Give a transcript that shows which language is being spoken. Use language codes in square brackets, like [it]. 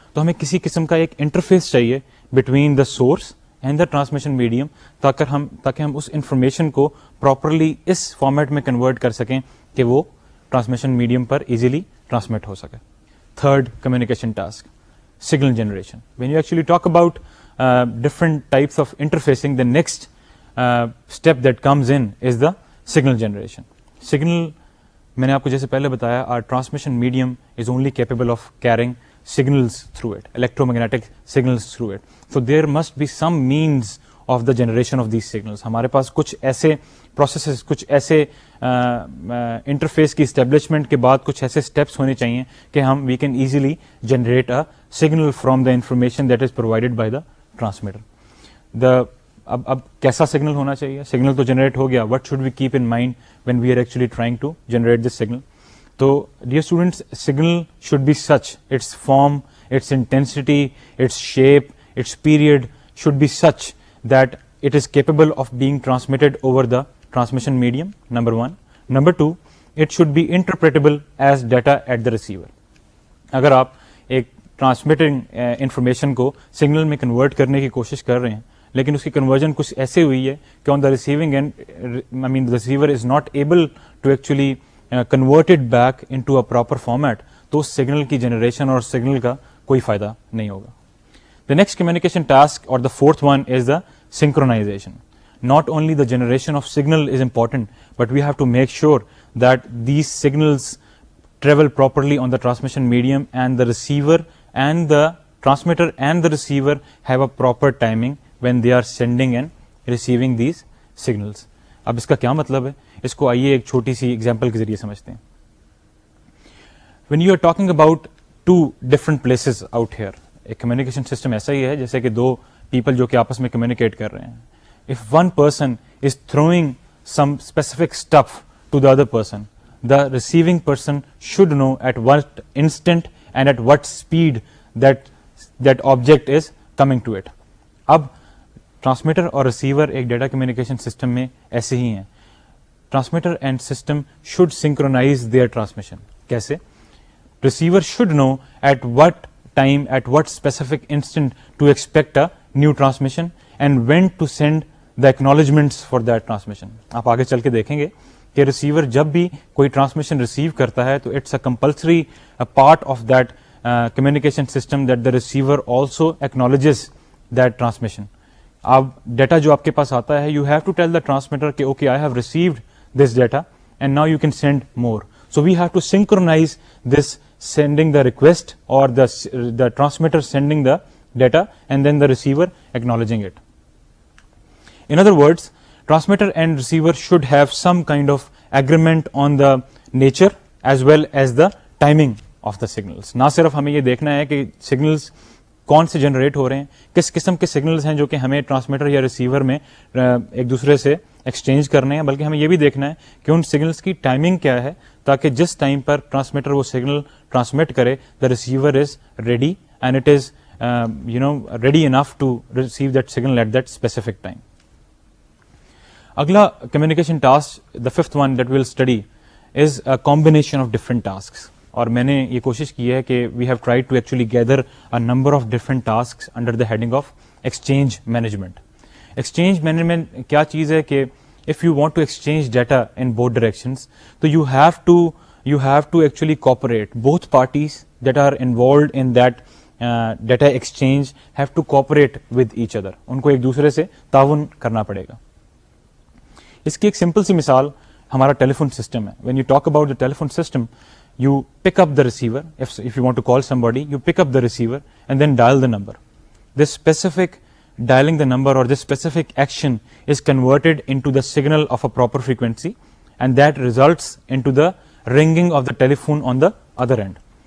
[ur] تو ہمیں کسی قسم کا ایک انٹرفیس چاہیے [en] between the source and the transmission medium, [ur] تاکہ ہم اس انفارمیشن کو پراپرلی اس فارمیٹ میں کنورٹ کر سکیں کہ وہ ٹرانسمیشن میڈیم پر ایزیلی ٹرانسمٹ ہو سکے. [en] Third communication task, signal generation. When you actually talk about different types of interfacing, the next step that comes in is the signal generation. Signal, [ur] میں نے آپ کو جیسے پہلے بتایا, [en] our transmission medium is only capable of carrying signals through it, electromagnetic signals through it. So there must be some means of the generation of these signals. [ur] ہمارے پاس کچھ ایسے پروسیسز, کچھ ایسے انٹرفیس کی اسٹیبلشمنٹ کے بعد کچھ ایسے اسٹیپس ہونے چاہیے کہ ہم [en] We can easily generate a signal from the information that is provided by the transmitter. [ur] اب کیسا سگنل ہونا چاہیے؟ سگنل تو جنریٹ ہو گیا, [en] What should we keep in mind when we are actually trying to generate this signal? تو dear students, signal should be such, its form its intensity, its shape, its period should be such that it is capable of being transmitted over the transmission medium, number one. Number two, it should be interpretable as data at the receiver. [ur] اگر آپ ایک transmitting information کو signal میں convert کرنے کی کوشش کر رہے ہیں لیکن اس کی کنورژن کچھ ایسے ہوئی ہے کہ [en] on the receiving end I mean receiver is not able to actually convert it back into a proper format, [ur] تو اس سگنل کی جنریشن اور سگنل کا کوئی فائدہ نہیں ہوگا. [en] The next communication task اور the fourth one is the synchronization. Not only the generation of signal is important, but we have to make sure that these signals travel properly on the transmission medium, and the receiver and the transmitter and the receiver have a proper timing when they are sending and receiving these signals. [ur] اب اس کا کیا مطلب ہے, اس کو آئیے ایک چھوٹی سی example کے ذریعے سمجھتے ہیں. [en] When you are talking about two different places out here, [ur] ایک کمیونیکیشن سسٹم ایسا ہی ہے جیسے کہ دو پیپل جو کہ آپس میں کمیونیکیٹ کر رہے ہیں. [en] If one person is throwing some specific stuff to the other person, the receiving person should know at what instant and at what speed that object is coming to it. [ur] اب transmitter اور receiver ایک data communication system میں ایسے ہی ہیں. [en] Transmitter and system should synchronize their transmission. کیسے؟ Receiver should know at what time, at what specific instant to expect a new transmission and when to send the acknowledgements for that transmission. [ur] آپ آگے چل کے دیکھیں گے کہ ریسیور جب بھی کوئی ٹرانسمیشن ریسیو کرتا ہے تو [en] It's a compulsory part of that communication system that the receiver also acknowledges that transmission. [ur] اب ڈیٹا جو آپ کے پاس آتا ہے, [en] You have to tell the transmitter کہ okay I have received this data and now you can send more. So we have to synchronize this sending the request or the transmitter sending the data and then the receiver acknowledging it. In other words, transmitter and receiver should have some kind of agreement on the nature as well as the timing of the signals. [ur] نہ صرف ہمیں یہ دیکھنا ہے کہ signals کون سے generate ہو رہے ہیں, کس قسم کے سگنلز ہیں جو کہ ہمیں ٹرانسمیٹر یا ریسیور میں ایک دوسرے سے ایکسچینج کرنے ہیں, بلکہ ہمیں یہ بھی دیکھنا ہے کہ ان سگنلز کی ٹائمنگ کیا ہے تاکہ جس ٹائم پر ٹرانسمیٹر وہ سگنل ٹرانسمٹ کرے [en] The receiver is ready and it is ready enough to receive that signal at that specific time. [ur] اگلا communication task, [en] The fifth one that we'll study is a combination of different tasks. [ur] اور میں نے یہ کوشش کی ہے کہ [en] We have tried to actually gather a number of different tasks under the heading of exchange management. [ur] Exchange management کیا چیز ہے کہ [en] if you want to exchange data in both directions, so you have to actually cooperate. Both parties that are involved in that data exchange have to cooperate with each other. [ur] ان کو ایک دوسرے سے تعاون کرنا پڑے گا. اس کی ایک سمپل سی مثال ہمارا ٹیلی فون سسٹم ہے. [en] When you talk about the telephone system, you pick up the receiver. If you want to call somebody, you pick up the receiver and then dial the number. This specific dialing the number or this specific action is converted into the signal of a proper frequency, and that results into the ringing of the telephone on the other end.